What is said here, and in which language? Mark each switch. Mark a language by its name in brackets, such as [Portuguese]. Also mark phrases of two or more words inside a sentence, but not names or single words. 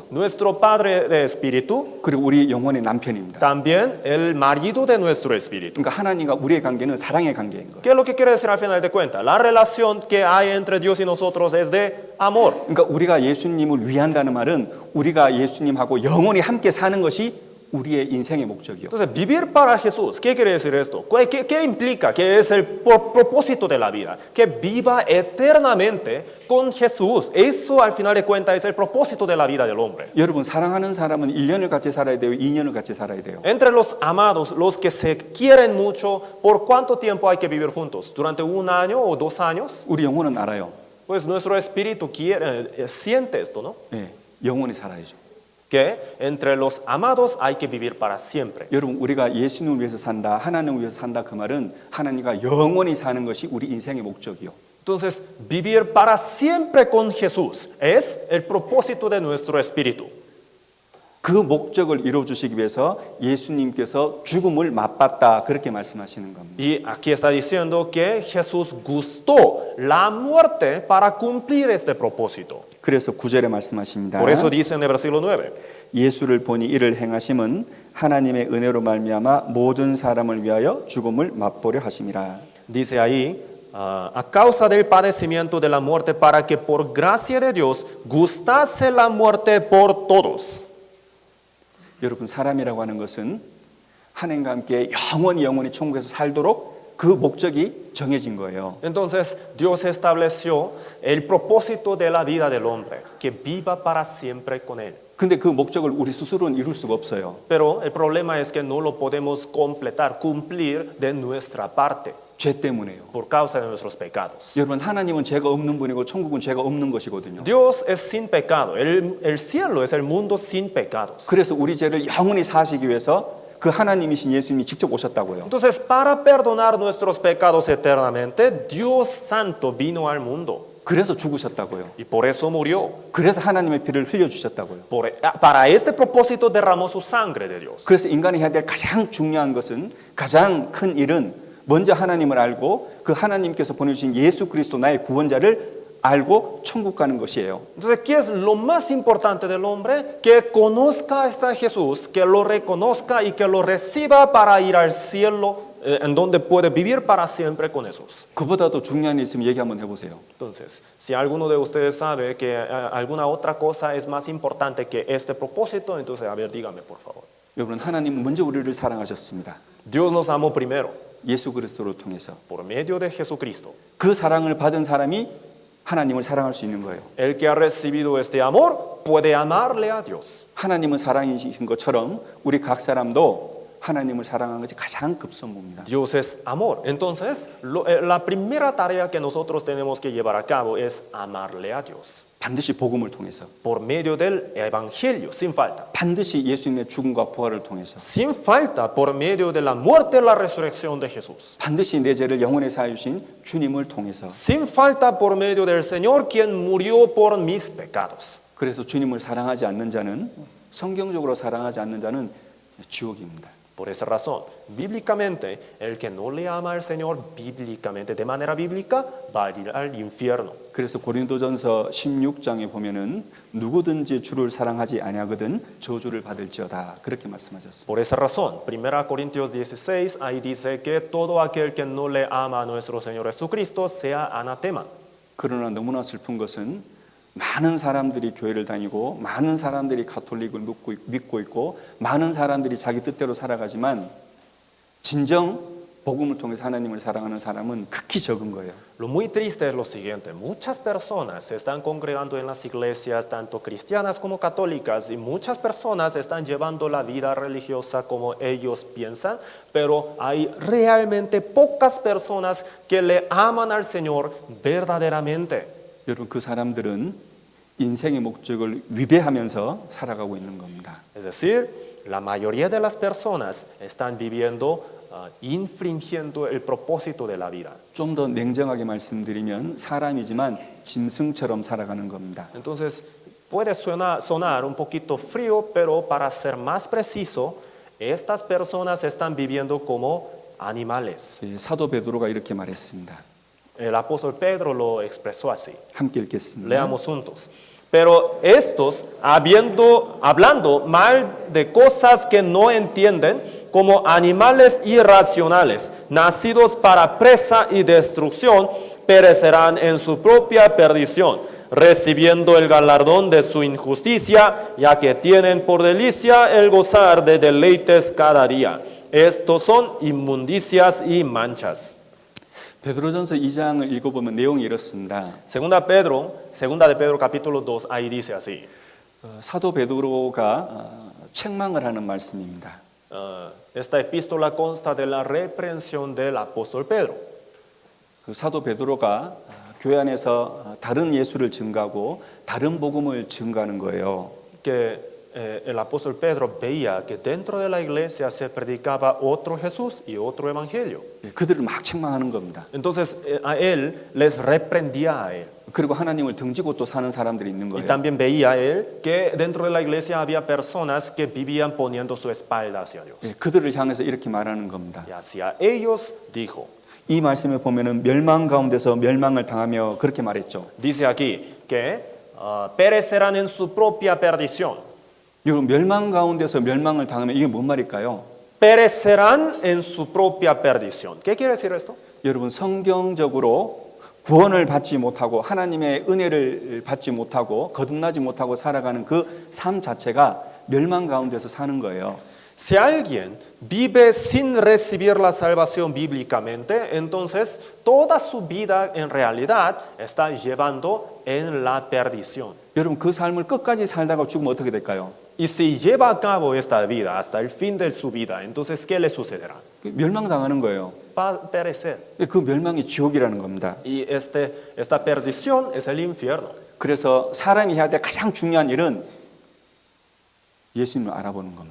[Spanish] Nuestro Padre de espíritu, [Korean] 그리고 우리 영혼의 남편입니다. [Spanish] también el marido de nuestro espíritu. [Korean] 그러니까 하나님과 우리의 관계는 사랑의 관계인 거예요. [Spanish] ¿Qué es lo que quiere decir al final de cuentas? La relación que hay entre Dios y nosotros es de amor. [Korean] 그러니까 우리가 예수님을 위한다는 말은 우리가 예수님하고 영원히 함께 사는 것이 우리의 인생의 목적이요. [Spanish] Entonces, vivir para Jesús, ¿qué quiere decir esto? ¿Qué implica? Que es el propósito de la vida. Que viva eternamente con Jesús. Eso, al final de cuentas, es el propósito de la vida del hombre. [Korean] 여러분 사랑하는 사람은 1년을 같이 살아야 돼요. 2년을 같이 살아야 돼요. [Spanish] Entre los amados, los que se quieren mucho, ¿por cuánto tiempo hay que vivir juntos? ¿Durante 1 año o 2 años? [Korean] 우리 영혼은 알아요. [Spanish] Pues nuestro espíritu siente esto, ¿no? [Korean] 예, 영원히 살아야죠. [Spanish] Que entre los amados hay que vivir para siempre. [Korean] 여러분 우리가 예수님을 위해서 산다, 하나님을 위해서 산다 그 말은 하나님과 영원히 사는 것이 우리 인생의 목적이요. [Spanish] Entonces, vivir para siempre con Jesús es el propósito de nuestro espíritu. [Korean] 그 목적을 이루어 주시기 위해서 예수님께서 죽음을 맛봤다 그렇게 말씀하시는 겁니다. [Spanish] Y aquí está diciendo que Jesús gustó la muerte para cumplir este propósito. [Korean] 그래서 9절에 말씀하십니다. [Spanish] Por eso dice en el versículo 9. [Korean] 예수를 보니 이를 행하심은 하나님의 은혜로 말미암아 모든 사람을 위하여 죽음을 맛보려 하심이라. [Spanish] Dice ahí, a causa del padecimiento de la muerte, para que por gracia de Dios gustase la muerte por todos. [Korean] 여러분 사람이라고 하는 것은 하나님과 함께 영원히 천국에서 살도록 그 목적이 정해진 거예요. [Spanish] Entonces, Dios estableció el propósito de la vida del hombre, que viva para siempre con Él. [Korean] 근데 그 목적을 우리 스스로는 이룰 수가 없어요. [Spanish] Pero el problema es que no lo podemos completar, cumplir de nuestra parte, [Korean] 죄 때문에요. [Spanish] por causa de nuestros pecados. [Korean] 여러분 하나님은 죄가 없는 분이고 천국은 죄가 없는 것이거든요. [Spanish] Dios es sin pecado, el cielo es el mundo sin pecados. [Korean] 그래서 우리 죄를 영원히 사하시기 위해서 그 하나님이신 예수님이 직접 오셨다고요. [Spanish] Entonces, para perdonar nuestros pecados eternamente, Dios Santo vino al mundo [Korean] 그래서 죽으셨다고요. [Spanish] y por eso murió. [Korean] 그래서 하나님의 피를 흘려주셨다고요. [Spanish] Para este propósito derramó su sangre de Dios. [Korean] 그래서 인간이 해야 될 가장 중요한 것은 가장 큰 일은 먼저 하나님을 알고 그 하나님께서 보내주신 예수 그리스도 나의 구원자를 알고 천국 가는 것이에요. [Spanish] Entonces, ¿qué es lo más importante del hombre? Que conozca a este Jesús, que lo reconozca y que lo reciba para ir al cielo, en donde puede vivir para siempre con Jesús. [Korean] 그보다도 중요한 일 있으면 얘기 한번 해보세요. [Spanish] Entonces, si alguno de ustedes sabe que alguna otra cosa es más importante que este propósito, entonces, a ver, dígame por favor. [Korean] 여러분, 하나님은 먼저 우리를 사랑하셨습니다. [Spanish] Dios nos amó primero [Korean] 예수 그리스도를 통해서. [Spanish] por medio de Jesucristo. [Korean] 그 사랑을 받은 사람이 하나님을 사랑할 수 있는 거예요. [Spanish] El que ha recibido este amor puede amarle a Dios. [Korean] 하나님은 사랑이신 것처럼 우리 각 사람도 하나님을 사랑하는 것이 가장 급선무입니다. [Spanish] Dios es amor. Entonces, la primera tarea que nosotros tenemos que llevar a cabo es amarle a Dios. [Korean] 반드시 복음을 통해서, [Spanish] Por medio del Evangelio, sin falta. [Korean] 반드시 예수님의 죽음과 부활을 통해서, [Spanish] Sin falta, por medio de la muerte y la resurrección de Jesús. [Korean] 반드시 내 죄를 영원히 사해 주신 주님을 통해서. [Spanish] Sin falta, por medio del Señor, quien murió por mis pecados. [Korean] 그래서 주님을 사랑하지 않는 자는, 성경적으로 사랑하지 않는 자는 지옥입니다. [Spanish] Por esa razón, bíblicamente, el que no le ama al Señor, bíblicamente, de manera bíblica, va a ir al infierno. [Korean] 그래서 고린도전서 16장에 보면은 누구든지 주를 사랑하지 아니하거든 저주를 받을지어다, 그렇게 말씀하셨습니다. [Spanish] Por esa razón, 1 Corintios 16, ahí dice que todo aquel que no le ama a nuestro Señor Jesucristo sea anatema. [Korean] 그러나 너무나 슬픈 것은 많은 사람들이 교회를 다니고 많은 사람들이 가톨릭을 믿고 있고 많은 사람들이 자기 뜻대로 살아가지만 진정 복음을 통해서 하나님을 사랑하는 사람은 극히 적은 거예요. [Spanish] Lo muy triste es lo siguiente, muchas personas se están congregando en las iglesias, tanto cristianas como católicas, y muchas personas están llevando la vida religiosa como ellos piensan, pero hay realmente pocas personas que le aman al Señor verdaderamente. [Korean] 여러분, 그 사람들은 인생의 목적을 위배하면서 살아가고 있는 겁니다. [Spanish] Es decir, la mayoría de las personas están viviendo infringiendo el propósito de la vida. [Korean] 좀 더 냉정하게 말씀드리면 사람이지만 짐승처럼 살아가는 겁니다. [Spanish] Entonces, puede sonar un poquito frío, pero para ser más preciso, estas personas están viviendo como animales. [Korean] 사도 베드로가 이렇게 말했습니다. [Spanish] El apóstol Pedro lo expresó así. [Korean] 함께 읽겠습니다. [Spanish] Leamos juntos. Pero estos, hablando mal de cosas que no entienden, como animales irracionales, nacidos para presa y destrucción, perecerán en su propia perdición, recibiendo el galardón de su injusticia, ya que tienen por delicia el gozar de deleites cada día. Estos son inmundicias y manchas. [Korean] 베드로전서 2장을 읽어보면 내용이 이렇습니다. [Spanish] Segunda de Pedro capítulo 2, ahí dice así. [Korean] 사도 베드로가 책망을 하는 말씀입니다. [Spanish] Esta epístola consta de la reprensión del apóstol Pedro. [Korean] 그 사도 베드로가 교회 안에서 다른 예수를 증거하고 다른 복음을 증거하는 거예요. [Spanish] Que el apóstol Pedro veía que dentro de la iglesia se predicaba otro Jesús y otro evangelio. [Korean] 그들을 막 책망하는 겁니다. [Spanish] Entonces a él les reprendía a él. [Korean] 그리고 하나님을 등지고 또 사는 사람들이 있는 [Spanish] Y [Korean] 거예요. [Spanish] también veía él que dentro de la iglesia había personas que vivían poniendo su espalda hacia Dios. [Korean] 그들을 향해서 이렇게 말하는 겁니다. [Spanish] Y hacia ellos dijo. [Korean] 이 말씀에 보면은 멸망 가운데서 멸망을 당하며 그렇게 말했죠. [Spanish] Dice aquí que perecerán en su propia perdición. [Korean] 여러분, 멸망 가운데서 멸망을 당하면 이게 뭔 말일까요? [Spanish] Perecerán en su propia perdición. ¿Qué quiere decir esto? [Korean] 여러분, 성경적으로 구원을 받지 못하고 하나님의 은혜를 받지 못하고 거듭나지 못하고 살아가는 그 삶 자체가 멸망 가운데서 사는 거예요. [Spanish] Si alguien vive sin recibir la salvación bíblicamente, entonces toda su vida en realidad está llevando en la perdición. [Korean] 여러분, 그 삶을 끝까지 살다가 죽으면 어떻게 될까요? [Spanish] Y si lleva a cabo esta vida hasta el fin de su vida, entonces ¿qué le sucederá? [Korean] 멸망당하는 거예요. [Spanish] Va a perecer. [Korean] 그 멸망이 지옥이라는 겁니다. [Spanish] Y esta perdición es el infierno. [Korean] 그래서 사람이 해야 될 가장 중요한 일은 예수님을 알아보는 겁니다.